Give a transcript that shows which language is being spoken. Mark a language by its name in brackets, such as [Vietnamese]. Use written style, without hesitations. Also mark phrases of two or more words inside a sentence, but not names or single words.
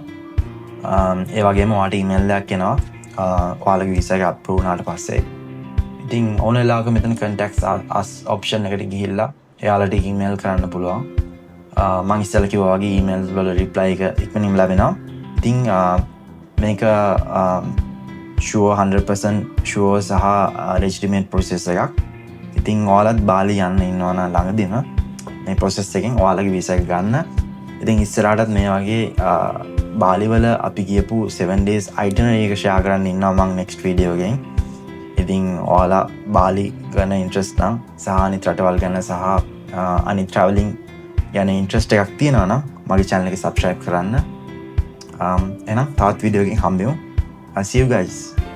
[Sinhala] ඒ වගේම ඔයාලට email එකක් එනවා ඔයාලගේ visa එක approve වුණාට පස්සේ. ඉතින් ඕන වෙලාවක මෙතන [English] contact us option [Sinhala] එකට ගිහිල්ලා එයාලට email කරන්න පුළුවන්. මම ඉස්සෙල්ලා කිව්වා වගේ email වල reply එක ඉක්මනින්ම ලැබෙනවා. ඉතින් මේක [English] sure 100% sure [Sinhala] සහ [English] legitimate process [Sinhala] එකක්. ඉතින් ඔයාලත් බාලි යන්න ඉන්නවා නම් ළඟදීම මේ process එකෙන් ඔයාලගේ visa එක ගන්න. ඉතින් ඉස්සරහටත් මේ වගේ බාලි වල අපි ගියපු [English] 7 days itinerary [Sinhala] එක share කරන්න ඉන්නවා මම [English] next video [Sinhala] එකෙන්. ඉතින් ඔයාලා බාලි ගැන interest නම් සහ අනිත් රටවල් ගැන සහ අනිත් traveling ගැන interest එකක් තියෙනවා නම් මගේ channel එක subscribe කරන්න. එහෙනම් තවත් video එකකින් හම්බෙමු. [English] I'll see you guys.